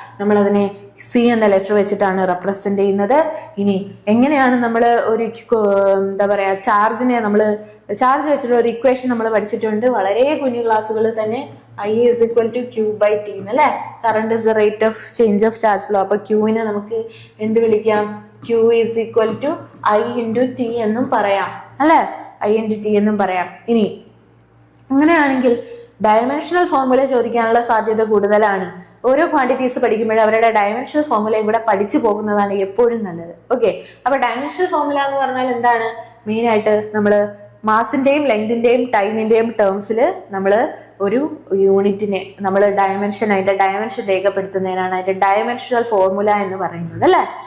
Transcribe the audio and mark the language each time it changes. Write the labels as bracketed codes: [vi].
[ml] നമ്മൾ അതിനെ C എന്ന ലെറ്റർ വെച്ചിട്ടാണ് റെപ്രസെന്റ് ചെയ്യുന്നത്. ഇനി എങ്ങനെയാണ് നമ്മൾ ഒരു എന്താ പറയാ ചാർജ് വെച്ചിട്ടുള്ള ഒരു ഇക്വേഷൻ നമ്മൾ പഠിച്ചിട്ടുണ്ട് വളരെ കുഞ്ഞു ക്ലാസ്സുകളിൽ തന്നെ. [en] I is equal to Q by T അല്ലെ. Current is the rate of change of charge flow. [ml] അപ്പൊ Qനെ നമുക്ക് എന്ത് വിളിക്കാം? [en] Q is equal to I into T [ml] എന്നും പറയാം അല്ലെ. [en] I into T [ml] എന്നും പറയാം. ഇനി അങ്ങനെയാണെങ്കിൽ ഡയമെൻഷണൽ ഫോർമുല ചോദിക്കാനുള്ള സാധ്യത കൂടുതലാണ്. ഓരോ ക്വാണ്ടിറ്റീസ് പഠിക്കുമ്പോഴും അവരുടെ ഡയമെൻഷണൽ ഫോർമുലയും കൂടെ പഠിച്ചു പോകുന്നതാണ് എപ്പോഴും നല്ലത്. ഓക്കെ, അപ്പൊ ഡയമെൻഷണൽ ഫോർമുല എന്ന് പറഞ്ഞാൽ എന്താണ്? മെയിൻ ആയിട്ട് നമ്മൾ മാസിന്റെയും ലെങ്തിന്റെയും ടൈമിന്റെയും ടേംസിൽ നമ്മൾ ഒരു യൂണിറ്റിനെ നമ്മൾ ഡയമെൻഷൻ, അതിന്റെ ഡയമെൻഷൻ രേഖപ്പെടുത്തുന്നതിനാണ് അതിന്റെ ഡയമെൻഷണൽ ഫോർമുല എന്ന് പറയുന്നത് അല്ലെ.